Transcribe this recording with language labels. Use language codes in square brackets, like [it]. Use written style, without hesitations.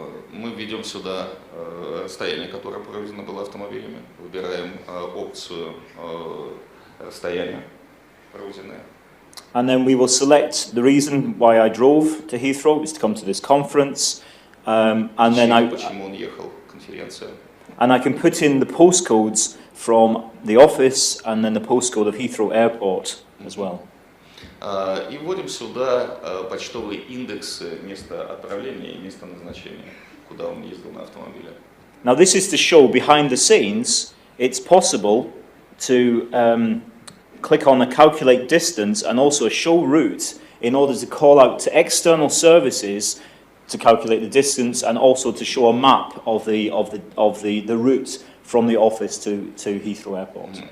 [ru] Мы введем сюда расстояние, которое пройдено было автомобилями, выбираем опцию расстояния пройденное. [en] And then we will select the reason why I drove to Heathrow is to come to this conference. And then [ru] Почему он ехал, конференция. [en] And I can put in the postcodes from the office and then the postcode of Heathrow Airport as well. [ru] И вводим сюда почтовые индексы места отправления и места назначения, куда он ездил на автомобиле. [en] Now this is to show behind the scenes it's possible to click on a calculate distance and also a show route in order to call out to external services to calculate the distance and also to show a map of the route from the office to Heathrow Airport.